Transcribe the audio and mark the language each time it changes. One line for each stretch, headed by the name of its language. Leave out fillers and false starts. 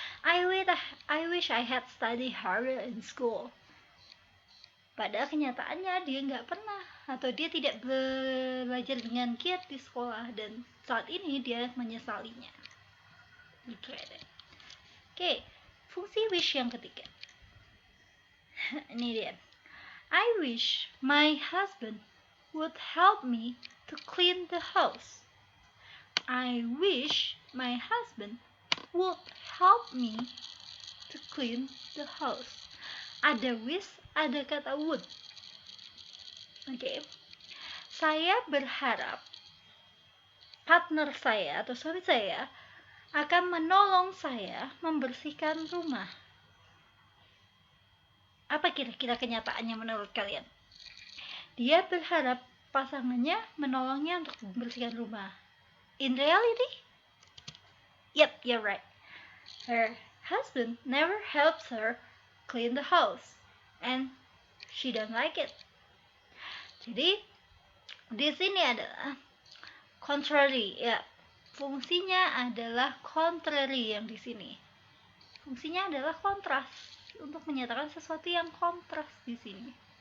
English: I wish I had studied harder in school.
Indonesian: Padahal kenyataannya dia nggak pernah, atau dia tidak belajar dengan giat di sekolah, dan saat ini dia menyesalinya. Oke, fungsi wish yang ketiga. Ini dia.
English: I wish my husband would help me to clean the house. I wish my husband would help me to clean the house.
Indonesian: Ada wish, ada kata would. Oke. Saya berharap partner saya atau suami saya akan menolong saya membersihkan rumah. Apa kira-kira kenyataannya menurut kalian? Dia berharap pasangannya menolongnya untuk membersihkan rumah.
English: In reality? Yep, you're right. Her husband never helps her clean the house, and she don't like it.
Indonesian: Jadi di sini adalah contrary, ya. Fungsinya adalah contrary yang di sini. Fungsinya adalah kontras, untuk menyatakan sesuatu yang kontras di sini.